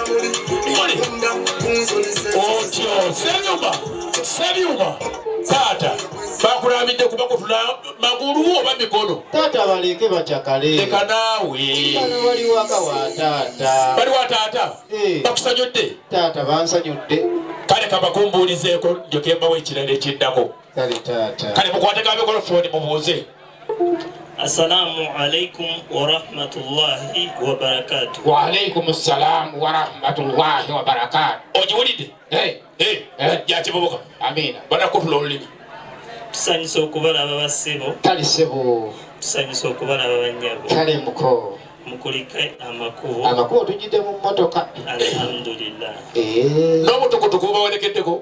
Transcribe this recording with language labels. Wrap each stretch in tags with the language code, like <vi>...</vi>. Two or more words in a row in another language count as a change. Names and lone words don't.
<lg>otyo sebyuma taata bakulambidde kuba kutula magulu oba mikono. Taata baleke bakyakale. Leka naawe. Bano bali waka wa taata. Bali wa taata? Bakusanyudde? Taata bansanyudde. Kale kabakumbuulizeeko njoke mbawo ekirala ekiddako. Kale taata. Kale mukwate ka mikrofoni mubuuze.</lg> <ar>السلام عليكم ورحمة الله وبركاته. وعليكم السلام ورحمة الله وبركاته.</ar> <lg>Ojiwulidde? Ya kibubuka. Amina. Bana kutula olulimi. Tusanyusa okubalaba bassebo. Kale ssebo. Tusanyusa okubalaba bannyabo. Kale muko. Mukulike amakubo. Amakubo tujjidde mu mmotoka. Alhamdulillah. N'obutukutuku bubawerekeddeko.</lg>